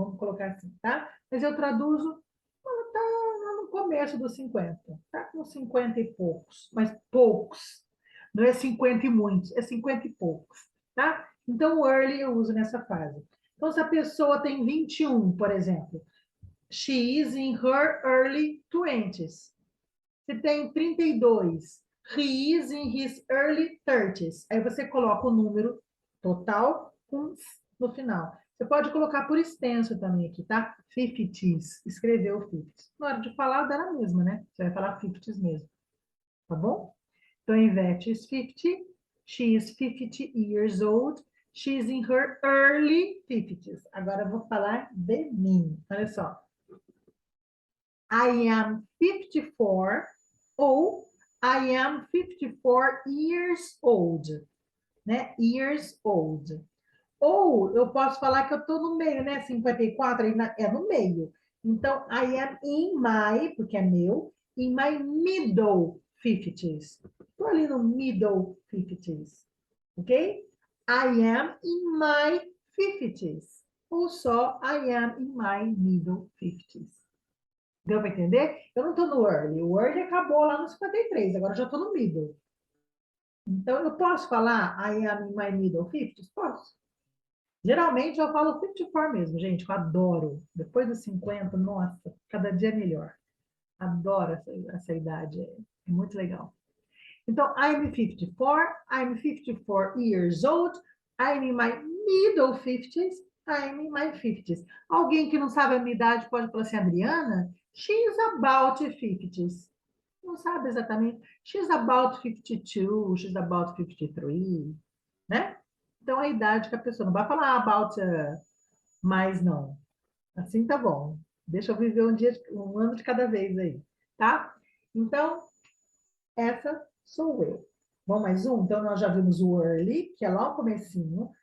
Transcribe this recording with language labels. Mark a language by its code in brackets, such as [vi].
[pt] Vamos colocar assim, tá? Mas eu traduzo, ela está lá no começo dos 50. Está com 50 e poucos, mas poucos. Não é 50 e muitos, é 50 e poucos, tá? Então, o early eu uso nessa fase. Então, se a pessoa tem 21, por exemplo, [en] she is in her early 20s. [pt] Se tem 32, [en] he is in his early 30s. [pt] Aí você coloca o número total no final. Você pode colocar por extenso também aqui, tá? 50s, escreveu 50s. Na hora de falar, dá na mesma, né? Você vai falar 50s mesmo, tá bom? Então, [en] Ivete is 50, she is 50 years old, she is in her early 50s. [pt] Agora eu vou falar de mim. Olha só. [en] I am 54 [pt] ou [en] I am 54 years old, né? Years old. [pt] Ou eu posso falar que eu estou no meio, né? 54 é no meio. Então, [en] I am in my, [pt] porque é meu, [en] in my middle 50s. [pt] Estou ali no middle 50s, ok? [en] I am in my 50s. [pt] Ou só [en] I am in my middle 50s. [pt] Deu para entender? Eu não estou no early. O early acabou lá no 53, agora já estou no middle. Então, eu posso falar [en] I am in my middle 50s? [pt] Posso. Geralmente eu falo 54 mesmo, gente, eu adoro. Depois dos 50, nossa, cada dia é melhor. Adoro essa idade, é muito legal. [en] Então, I'm 54, I'm 54 years old, I'm in my middle 50s, I'm in my 50s. [pt] Alguém que não sabe a minha idade pode falar assim, Adriana, [en] she's about 50s. [pt] Não sabe exatamente. [en] She's about 52, she's about 53, né? [pt] Então, a idade que a pessoa não vai falar about mais, não. Assim tá bom. Deixa eu viver um ano de cada vez aí, tá? Então, essa sou eu. Vamos mais um? Então, nós já vimos o early, que é lá o comecinho.